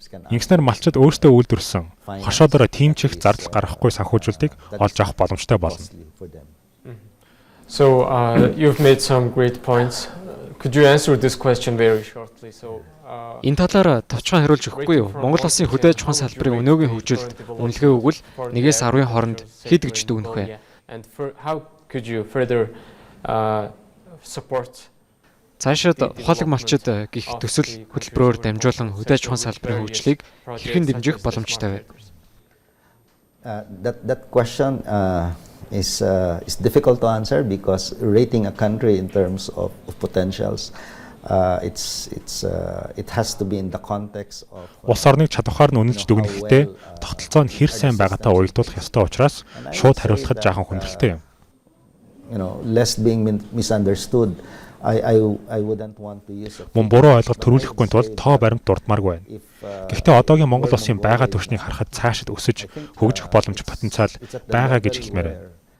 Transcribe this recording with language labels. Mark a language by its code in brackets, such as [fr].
[mn] Ингэснээр малчид өөрсдөө үйлдвэрлэсэн хоршоодороо тимчих зардал гаргахгүй санхүүжүүлтийг олж авах боломжтой болно. [en] So you've made some great points. Could you answer this question very shortly? So [mn] энэ талаар товчхон хариулж өгөхгүй юу? Монгол улсын хөдөө аж ахуйн салбарын өнөөгийн хөгжилд үнэлгээ өгвөл 1-10-ийн хооронд хэд гэж дүгнэх вэ? [en] And how could you further support [mn] Цаашид ухаалаг малчид гих төсөл хөтөлбөрөөр дамжуулан хөдөө аж ахуйн салбарын хөгжлийг хэрхэн дэмжих боломжтой вэ? [en] That question is difficult to answer because rating a country in terms of potentials it has to be in the context of [mn] Улс орныг чадвараар нь үнэлж дүгнэхдээ тогтолцоо нь хэр сайн байгаатай уялдуулах ёстой учраас шууд хариулахад жаахан хүндрэлтэй юм. [en] Less being misunderstood. I wouldn't want to use it. [mn] Мөн буруу ойлголт төрүүлэхгүй тулд тоо баримт дурдмааргүй байна. Гэхдээ одоогийн Монгол улсын байгаль түвшнийг харахад цаашид өсөж хөгжих боломж потенциал байгаа гэж хэлмээр байна.